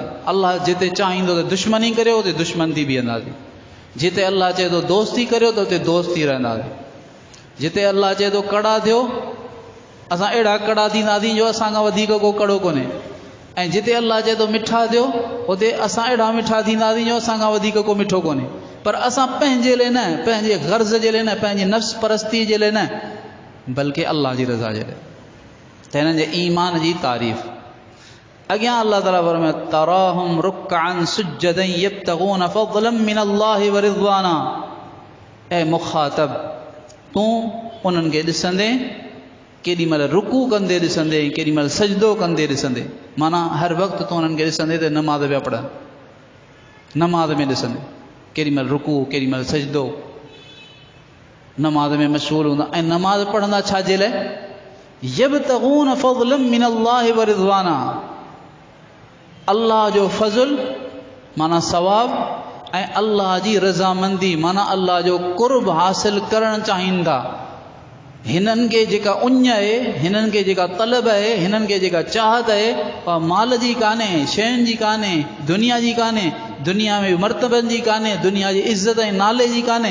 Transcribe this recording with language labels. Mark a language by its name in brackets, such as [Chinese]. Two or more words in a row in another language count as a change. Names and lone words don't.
[Sindhi] अल्लाह जिते चाहींदो त दुश्मनी करियो उते दुश्मन थी बीहंदासीं, जिते अल्लाह चए थो दोस्ती करियो त उते दोस्ती रहंदासीं, जिते अल्लाह चए थो कड़ा थियो असां अहिड़ा कड़ा थींदासीं जो असांखां वधीक को कड़ो कोन्हे, ऐं जिते अल्लाह चए थो मिठा थियो उते असां अहिड़ा मिठा थींदासीं जो असांखां वधीक को मिठो कोन्हे। पर असां पंहिंजे लाइ न, पंहिंजे गर्ज़ जे लाइ न, पंहिंजी नफ़्स परस्ती जे लाइ न, बल्कि अल्लाह जी रज़ा जे लाइ। त हिननि जे ईमान जी तारीफ़ अॻियां अल्लाह ताला फरमाए [Arabic] تراهم ركعا سجدا يبتغون فضلا من الله ورضوانا. [Sindhi] ऐं मुखातब तूं उन्हनि खे ॾिसंदे केॾी महिल रुकू कंदे ॾिसंदे, केॾी महिल सजदो कंदे ॾिसंदे, माना हर वक़्तु तूं उन्हनि खे ॾिसंदे त नमाज़ पिया पढ़नि, नमाज़ में ॾिसंदे केॾी महिल रुकू केॾी महिल सजदो, नमाज़ में मशगूल हूंदा। ऐं नमाज़ पढ़ंदा छाजे लाइ? [Arabic] يبتغون فضلا من الله ورضوانا, [Sindhi] अल्लाह जो फज़ल माना सवाब ऐं अल्लाह जी रज़ामंदी माना अल्लाह जो कुर्ब हासिल करणु चाहींदा। हिननि खे जेका उञ आहे, हिननि खे जेका तलब आहे, हिननि खे जेका चाहत आहे उहा माल जी कान्हे, शयुनि जी कान्हे, दुनिया जी कान्हे, दुनिया में मर्तबनि जी कान्हे, दुनिया जी इज़त ऐं नाले जी कान्हे।